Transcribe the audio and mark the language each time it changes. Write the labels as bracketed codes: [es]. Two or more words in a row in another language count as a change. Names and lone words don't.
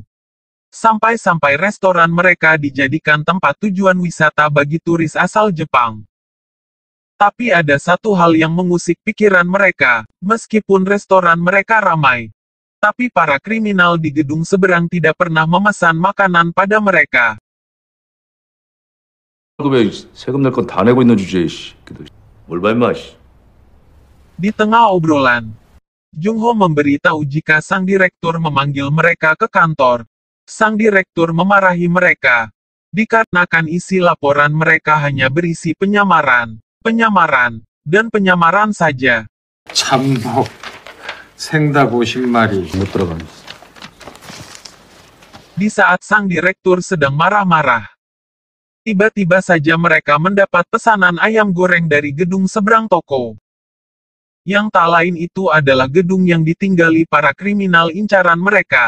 [id] Sampai-sampai restoran mereka dijadikan tempat tujuan wisata bagi turis asal Jepang. Tapi ada satu hal yang mengusik pikiran mereka, meskipun restoran mereka ramai. Tapi para kriminal di gedung seberang tidak pernah memesan makanan pada mereka. [ko] 왜 세금 낼 건 다 내고 있는 주제에 씨. 뭘 봐 임마 씨. [id] Di tengah obrolan, Jung Ho memberitahu jika sang direktur memanggil mereka ke kantor. Sang direktur memarahi mereka, dikarenakan isi laporan mereka hanya berisi penyamaran, dan penyamaran saja. [ko] 참뭐 생닭 50마리 못 들어가. [id] Di saat sang direktur sedang marah-marah, tiba-tiba saja mereka mendapat pesanan ayam goreng dari gedung seberang toko. Yang tak lain itu adalah gedung yang ditinggali para kriminal incaran mereka.